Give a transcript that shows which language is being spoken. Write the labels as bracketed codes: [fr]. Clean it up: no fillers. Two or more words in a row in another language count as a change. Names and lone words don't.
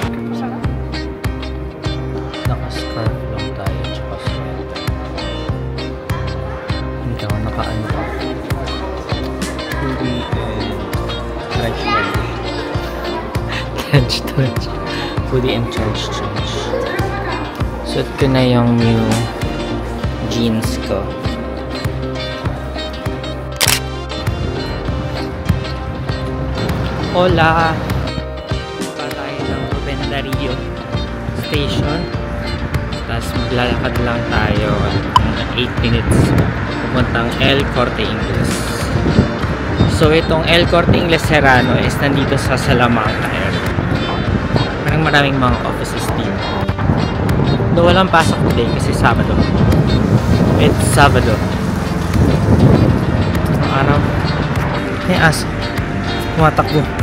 [tl] Naka-scarf lang tayo tsaka sweater. Hindi ako naka-ano pa. [en] Hoodie and trench. Hoodie and trench. [tl] Suot ko na yung [en] new jeans [tl] ko. Hola! Baba tayo ng Ruben Dario Station. Tapos maglalakad lang tayo ng 8 minutes pupuntang El Corte Inglés. So itong El Corte Inglés Serrano is nandito sa Salamanca area. Parang maraming mga offices dito. Though walang pasok today kasi Sabado. [en] It's Sabado. [tl] Ang araw. May aso. Tumatakbo.